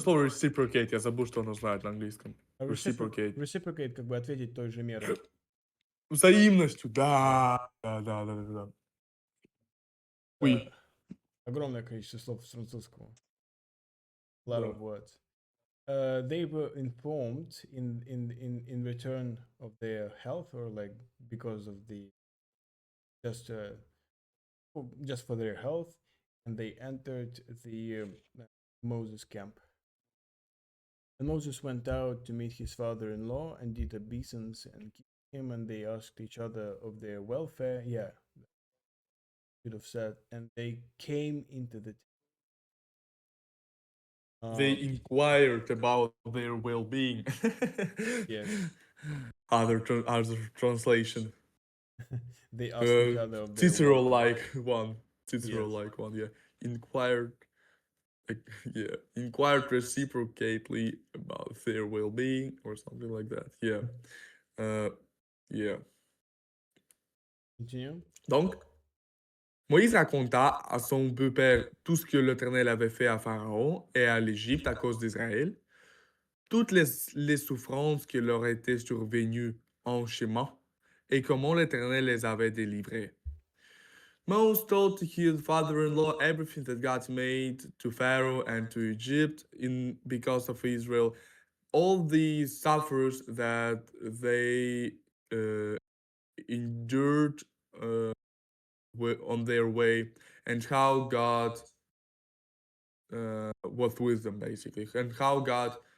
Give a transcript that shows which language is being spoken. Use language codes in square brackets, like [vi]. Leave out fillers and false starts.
[ru] слово reciprocate, я забыл, что оно знает на английском. [en] Reciprocate. [ru] reciprocate как бы ответить той же мерой. Взаимностью, Да. да. Э, [fr] Oui, [ru] огромное количество слов с французского. [en] A lot [ru] да. [en] of words. They were informed in return of their health or like because of the just just for their health, and they entered the Moses camp. And Moses went out to meet his father-in-law and did obeisance and kissed him, and they asked each other of their welfare. Yeah, should have said, and they came into the. They inquired about their well-being. Yes, Other translation. they asked each other of their welfare. Cicero-like one. Yes, Cicero-like one, yeah. Inquired, like, yeah. Inquired reciprocately about their well-being or something like that. Yeah. Uh, yeah. continue. [fr] Donc, Moïse raconta à son beau-père tout ce que l'Éternel avait fait à Pharaon et à l'Égypte à cause d'Israël, toutes les souffrances qui leur étaient survenues en chemin et comment l'Éternel les avait délivrés. [en] Moses told his father-in-law everything that God made to Pharaoh and to Egypt in because of Israel, all the suffers that they endured on their way, and how God was with them basically, and how God